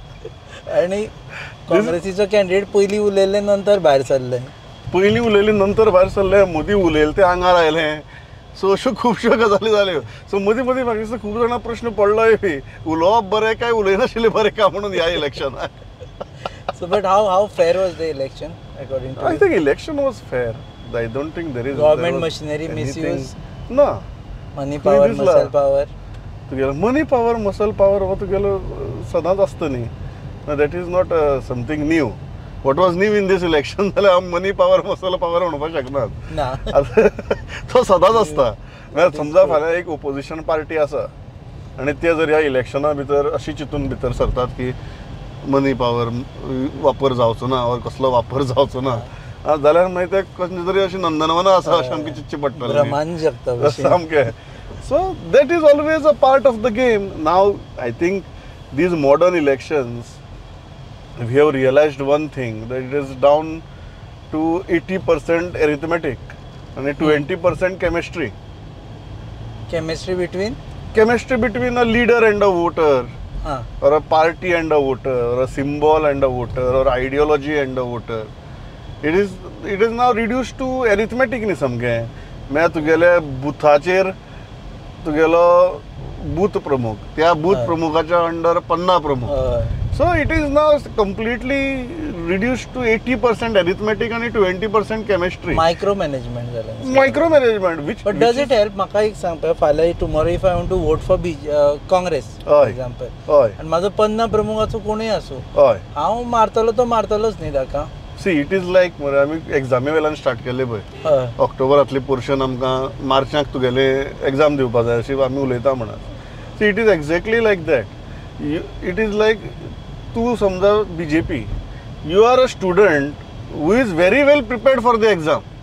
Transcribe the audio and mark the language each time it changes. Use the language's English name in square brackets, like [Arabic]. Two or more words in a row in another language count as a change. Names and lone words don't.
[Konkani] आनी काँग्रेसीचो कॅन्डिडेट पयलीं उलयले नंतर भायर सरले. पयलीं उलयले नंतर भायर सरले. मदीं उलयले ते आंगार आयले. सो अश्यो खुबश्यो गजाली जाल्यो. सो मदीं मदीं म्हाका दिसता खूब जाणां प्रश्न पडलोय बी, उलोवप बरें काय उलयनाशिल्लें बरें का म्हणून ह्या इलेक्शनाक. [English] So but how fair was the election according to I you? think election was fair. I don't think there is Government there was machinery anything- misuse? [Konkani] ना. [English] Money power, [Konkani] दिसला. [English] muscle power. [Konkani] तुगेलो [English] money power muscle power [Konkani] हो तुगेलो सदांच आसता न्ही. [English] That is not something new. What was new in this election [Konkani] जाल्यार हांव [English] money power muscle power [Konkani] म्हणपाक शकनात. ना. तो सदांच आसता. म्हळ्यार समजा फाल्यां एक [English] opposition party [Konkani] आसा आनी ते जर ह्या इलेक्शना भितर अशी चिंतून भितर सरतात की मनी पावर वापर जावचो ना और कसलो वापर जावचो ना, जाल्यार मागीर ते कसली तरी अशी नंदनवनां आसा अशें आमकां चिंतचें पडटलें. ब्रह्मांड जगता भशेन. सामकें. [English] So that is always a part of the game. Now I think these modern elections we have realised one thing, that it is down to 80% arithmetic and 20% chemistry. Chemistry between? Chemistry between a leader and a voter, [Konkani] हाँ. [English] or a party and a voter, or a symbol and a voter, or ideology and a voter. It is now reduced to arithmetic [Konkani] न्ही सामकें. म्हळ्यार तुगेले बुथाचेर तुगेलो बूथ प्रमुख, त्या बूथ प्रमुखाच्या अंडर 50 प्रमुख. हय. [English] So it is now completely reduced to 80% arithmetic and 20% chemistry. Micro management जालें. Micromanagement, which But does it help? [Konkani] म्हाका एक सांग पळय, फाल्यां [English] tomorrow if I want to vote for Congress, for [Konkani] हय. [English] example, [Konkani] हय आनी म्हाजो 50 प्रमुखाचो कोणूय आसूं, हय. हांव मारतलो तो मारतलोच न्ही ताका. [English] See it is like [Konkani] मरे आमी एग्जामी वेल्यान स्टार्ट केले पळय. हय. ऑक्टोबरांतली पोर्शन आमकां मार्चाक तुगेले एग्जाम दिवपा जाय अशी आमी उलयता म्हणून. [English] See it is exactly like that. It is like [Konkani] तूं समजा BJP, [English] you are a student who is very well prepared for the exam.